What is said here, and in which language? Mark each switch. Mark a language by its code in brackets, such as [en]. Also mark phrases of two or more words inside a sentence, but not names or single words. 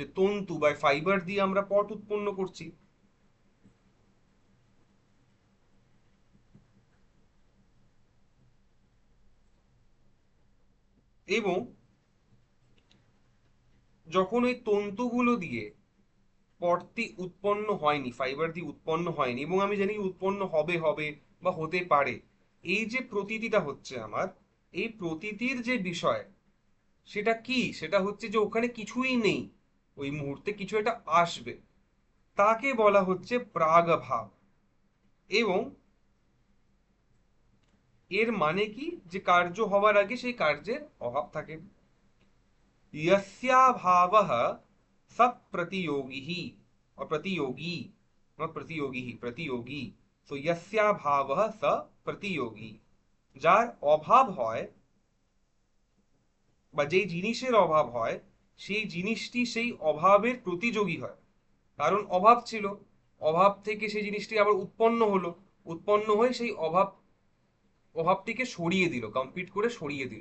[bn] তন্তু বা ফাইবার দিয়ে আমরা পট উৎপন্ন করছি। এবং যখন ওই তন্তুগুলো দিয়ে পটটি উৎপন্ন হয়নি, ফাইবার দিয়ে উৎপন্ন হয়নি, এবং আমি জানি উৎপন্ন হবে হবে বা হতে পারে, এই যে প্রতীতিটা হচ্ছে আমার, এই প্রতীতির যে বিষয়, সেটা কি? সেটা হচ্ছে যে ওখানে কিছুই নেই, ওই মুহূর্তে কিছু একটা আসবে, তাকে বলা হচ্ছে প্রাগভাব। এবং এর মানে কি? যে কার্য হওয়ার আগে সেই কার্যের অভাব থাকে। [sa] यस्याभावः स प्रतियोगी, [hi] और प्रतियोगी, नॉट प्रतियोगी ही, प्रतियोगी। [sa] तो यस्याभावः स प्रतियोगी, [bn] যার অভাব হয় বা যেই জিনিসের অভাব হয়, সেই জিনিসটি সেই অভাবের প্রতিযোগী হয়। কারণ অভাব ছিল, অভাব থেকে সেই জিনিসটি আবার উৎপন্ন হলো, উৎপন্ন হয়ে সেই অভাবটিকে সরিয়ে দিল, কম্পিট করে সরিয়ে দিল।